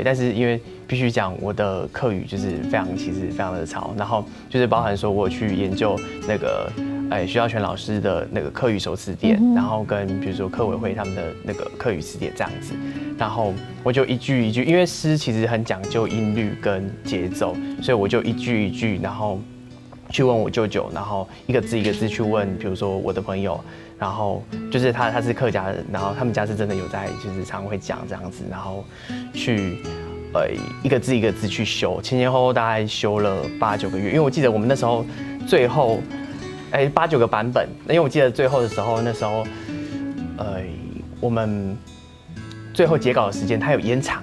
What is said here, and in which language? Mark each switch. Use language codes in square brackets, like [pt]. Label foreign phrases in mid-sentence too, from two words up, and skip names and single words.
[zh] 但是因為必須講我的客語就是其實非常的糙，然後就是包含說我有去研究那個。徐耀全老師的那個客語手詞典，然後跟比如說客委會他們的那個客語詞典這樣子，然後我就一句一句，因為詩其實很講究音律跟節奏，所以我就一句一句，然後去问我舅舅，然后一个字一个字去问，比如说我的朋友，然后就是他是客家人，然后他们家是真的有在就是常会讲这样子，然后去一个字一个字去修，前后大概修了8、9个月，因为我记得我们那时候最后8、9个版本，因为我记得最后的时候那时候我们最后截稿的时间它有延长。